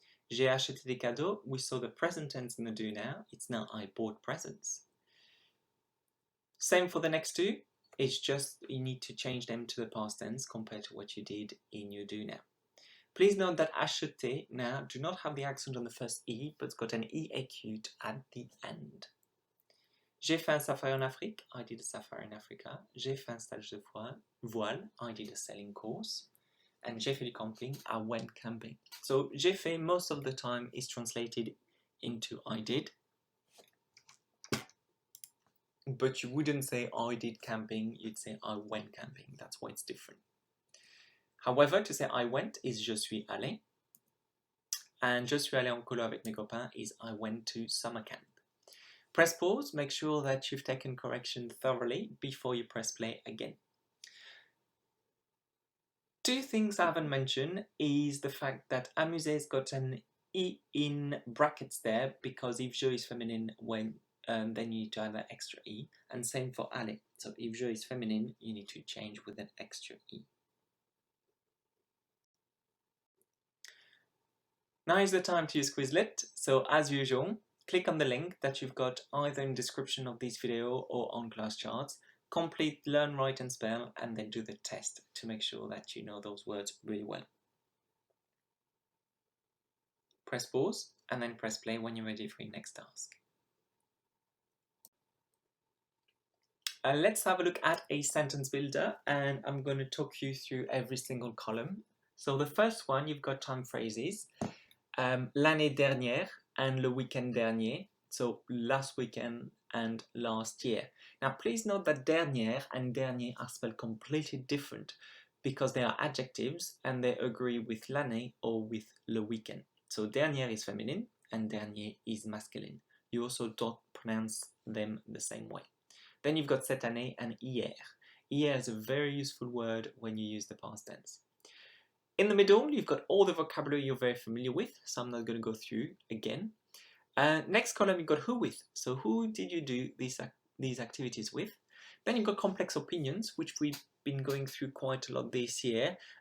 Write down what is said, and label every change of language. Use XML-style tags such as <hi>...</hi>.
<fr>J'ai acheté des cadeaux,</fr> <en>we saw the present tense in the do now, it's now I bought presents. Same for the next two, it's just you need to change them to the past tense compared to what you did in your do now. Please note that acheter now do not have the accent on the first E, but it's got an E acute at the end.</en> <fr>J'ai fait un safari en Afrique,</fr> <en>I did a safari in Africa.</en> <fr>J'ai fait un stage de voile,</fr> <en>I did a sailing course. And</en> <fr>j'ai fait du camping,</fr> <en>I went camping. So</en> <fr>j'ai fait</fr> <en>most of the time is translated into I did. But you wouldn't say I did camping, you'd say I went camping. That's why it's different. However, to say I went is</en> <fr>je suis allé.</fr> <en>And</en> <fr>je suis allé en colo avec mes copains</fr> <en>is I went to summer camp. Press pause, make sure that you've taken correction thoroughly before you press play again. Two things I haven't mentioned is the fact that amuser's got an E in brackets there because if je is feminine, then you need to have an extra E, and same for aller. So if je is feminine, you need to change with an extra E. Now is the time to use Quizlet. So as usual, click on the link that you've got either in the description of this video or on class charts. Complete, learn, write and spell, and then do the test to make sure that you know those words really well. Press pause and then press play when you're ready for your next task. Let's have a look at a sentence builder, and I'm going to talk you through every single column. So the first one, you've got time phrases.</en> <fr>L'année dernière and le week-end dernier.</fr> <en>So last weekend and last year. Now please note that dernière and dernier are spelled completely different because they are adjectives and they agree with l'année or with le weekend. So dernière is feminine and dernier is masculine. You also don't pronounce them the same way. Then you've got</en> <fr>cette année</fr> <en>and hier. Hier is a very useful word when you use the past tense. In the middle, you've got all the vocabulary you're very familiar with, so I'm not going to go through again. Next column, you've got who with. So who did you do these activities with? Then you've got complex opinions, which we've been going through quite a lot this year.</en>